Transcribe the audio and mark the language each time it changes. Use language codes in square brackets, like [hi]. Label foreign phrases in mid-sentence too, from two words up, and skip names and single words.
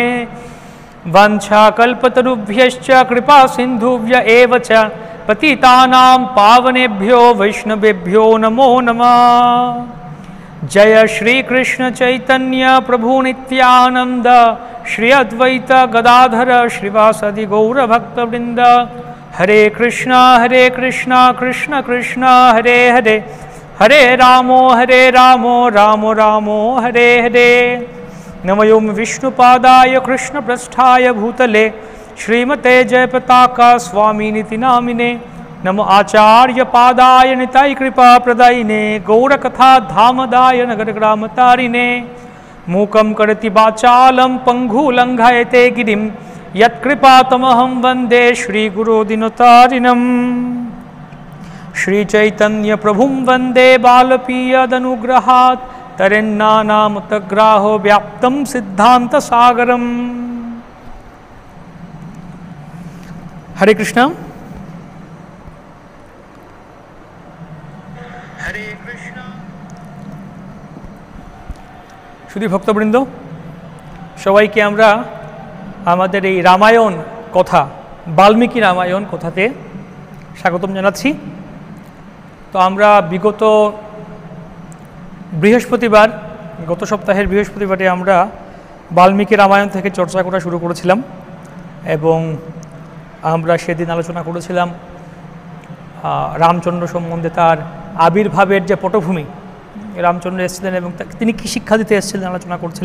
[sa] वाञ्छाकल्पतरुभ्यश्च कृपा सिन्धुभ्य एव च पतितानां पावनेभ्यो वैष्णवेभ्यो नमो नमः। जय श्री कृष्ण चैतन्य प्रभु नित्यानंद श्री अद्वैत गदाधर श्रीवासदि गौरभक्तवृंद। हरे कृष्णा कृष्ण कृष्ण हरे हरे, हरे रामो रामो रामो हरे हरे। नमो विष्णुपादाय कृष्णप्रेष्ठाय भूतले श्रीमते जयपताका स्वामिनिति नामिने। नमो आचार्य पादाय निताय कृपा प्रदायिने गौरकथा धामदाय नगरग्रामतारिणे। मूकं करति वाचालं पङ्गुलङ्घयते गिरिं यत्कृपातमहं वन्दे श्रीगुरोदिनतारिणम्। श्रीचैतन्यप्रभुं वन्दे बालपीयदनुग्रहात् तरेन्नानामतग्राहो व्याप्तं सिद्धान्तसागरम्। हरे कृष्ण। हरे कृष्ण। [bn] শুধু ভক্তবৃন্দ সবাইকে আমরা আমাদের এই রামায়ণ কথা বাল্মীকি রামায়ণ কথাতে স্বাগতম জানাচ্ছি। তো আমরা বিগত বৃহস্পতিবার গত সপ্তাহের বৃহস্পতিবারে আমরা বাল্মীকি রামায়ণ থেকে চর্চা করা শুরু করেছিলাম এবং আমরা সেদিন আলোচনা করেছিলাম রামচন্দ্র সম্বন্ধে, তার আবির্ভাবের যে পটভূমি, রামচন্দ্র এসেছিলেন এবং তিনি কী শিক্ষা দিতে এসেছিলেন আলোচনা করছিলাম।